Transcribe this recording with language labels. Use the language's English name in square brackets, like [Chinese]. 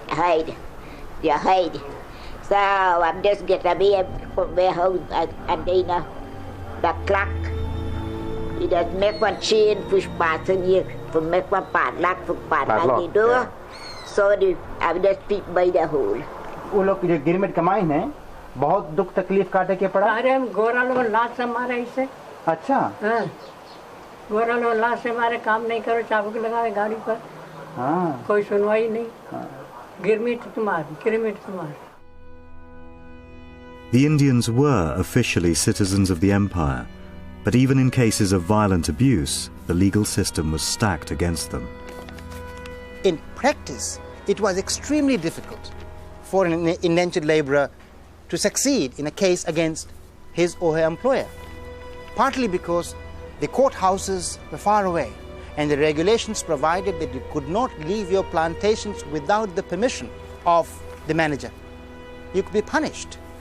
[English] Hide. You hide. So I'm just get away from my house and then the clock. He does make one chain push past in here to make one padlock for padlock the door. Yeah. So I'm just peep by the hole. [Fiji Hindi] वो लोग जो गिरमिट कमाई हैं बहुत दुख तकलीफ काटे के पड़ा। अरे हम गोरा लोग लाश से मारे इसे। अच्छा। हाँ। गोरा लोग लाश से मारे काम नहीं करो चाबुक लगावे गाड़ी पर। हाँ। कोई सुनवाई नहीं। हाँ। गिरमिट तुम्हारी। [English] The Indians were officially citizens of the empire, but even in cases of violent abuse, the legal system was stacked against them. In practice, it was extremely difficult for an indentured laborer to succeed in a case against his or her employer, partly because the courthouses were far away and the regulations provided that you could not leave your plantations without the permission of the manager. You could be punished.